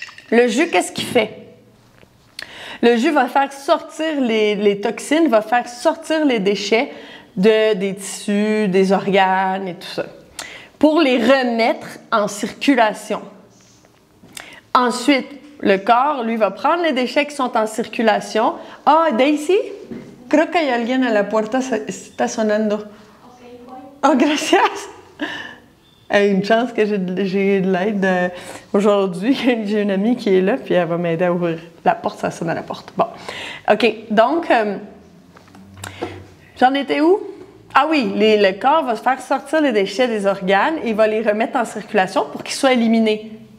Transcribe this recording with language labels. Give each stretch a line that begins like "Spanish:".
French: Le jus, qu'est-ce qu'il fait? Le jus va faire sortir les toxines, va faire sortir les déchets des tissus, des organes et tout ça, pour les remettre en circulation. Ensuite, le corps, lui, va prendre les déchets qui sont en circulation.
Spanish: Ah, Daisy, creo que hay alguien a la puerta, está sonando. Oh, gracias.
French: Une chance que j'ai de l'aide aujourd'hui. J'ai une amie qui est là, puis elle va m'aider à ouvrir la porte, ça sonne à la porte. Bon, OK, donc, j'en étais où? Ah oui, le corps va faire sortir les déchets des organes et il va les remettre en circulation pour qu'ils soient éliminés.